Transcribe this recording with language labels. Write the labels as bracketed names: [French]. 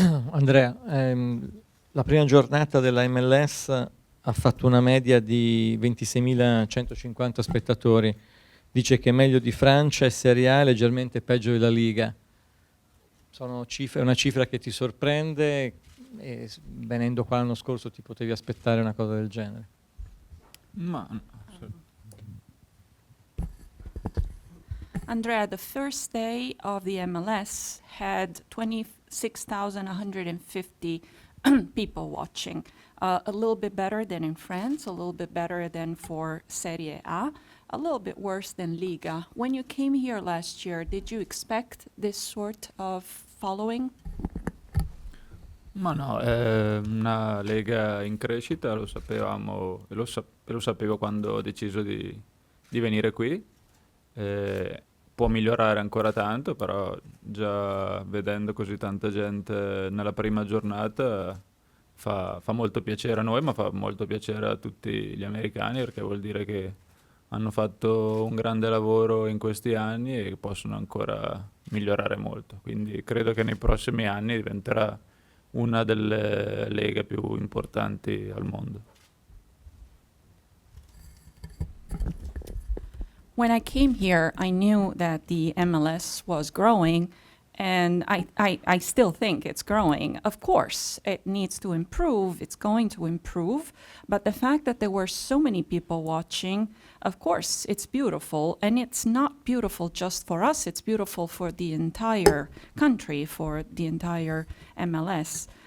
[Italian] Andrea, la prima giornata della MLS ha fatto una media di 26.150 spettatori. Dice che è meglio di Francia e Serie A, leggermente peggio della Liga. È una cifra che ti sorprende, e venendo qua l'anno scorso ti potevi aspettare una cosa del genere? [English] Andrea, the first day of the MLS had 26,150 people watching. A little bit better than in France, a little bit better than for Serie A, a little bit worse than Liga. When you came here last year, did you expect this sort of following? [Italian] Ma no, è una lega in crescita, lo sapevamo e lo sapevo quando ho deciso di venire qui. Può migliorare ancora tanto, però già vedendo così tanta gente nella prima giornata fa molto piacere a noi, ma fa molto piacere a tutti gli americani, perché vuol dire che hanno fatto un grande lavoro in questi anni e possono ancora migliorare molto. Quindi credo che nei prossimi anni diventerà una delle leghe più importanti al mondo. [English] When I came here, I knew that the MLS was growing, and I still think it's growing. Of course, it needs to improve, it's going to improve, but the fact that there were so many people watching, of course, it's beautiful, and it's not beautiful just for us, it's beautiful for the entire country, for the entire MLS.